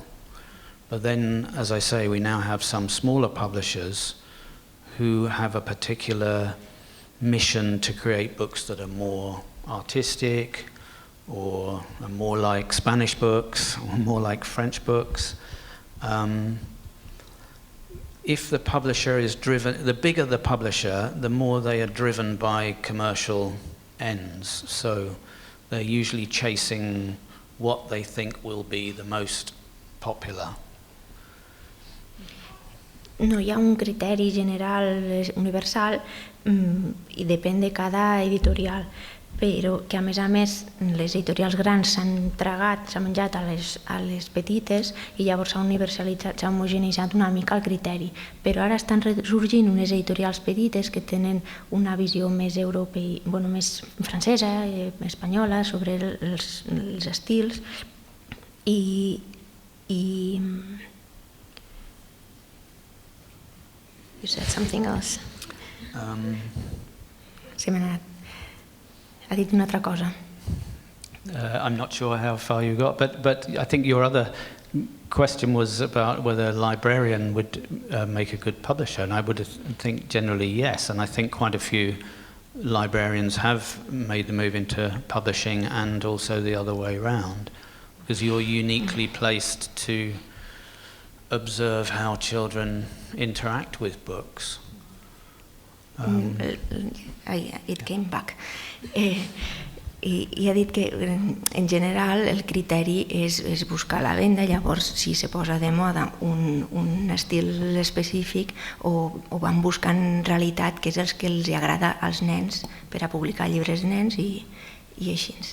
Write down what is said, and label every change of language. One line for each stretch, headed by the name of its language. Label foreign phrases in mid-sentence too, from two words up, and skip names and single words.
English: But then, as I say, we now have some smaller publishers who have a particular mission to create books that are more artistic, or are more like Spanish books, or more like French books. If the publisher is driven, the bigger the publisher, the more they are driven by commercial ends. So they're usually chasing what they think will be the most popular.
Catalan: No hi ha un criteri general universal i depèn de cada editorial, però que a més les editorials grans s'han menjat a les petites i llavors s'ha universalitzat, s'ha homogeneitzat una mica el criteri. Però ara estan resorgint unes editorials petites que tenen una visió més més francesa, espanyola, sobre els estils i
English: You said something else.
Catalan: Se me n'ha anat. Ha dit una altra cosa.
English: I'm not sure how far you got, but I think your other question was about whether a librarian would make a good publisher, and I would think generally yes, and I think quite a few librarians have made the move into publishing and also the other way around, because you're uniquely placed to observe how children interact with books. It came back.
Catalan: I ha dit que en general el criteri és buscar la venda, llavors si se posa de moda un estil específic o van buscant en realitat què és el que els agrada als nens per a publicar llibres de nens i així.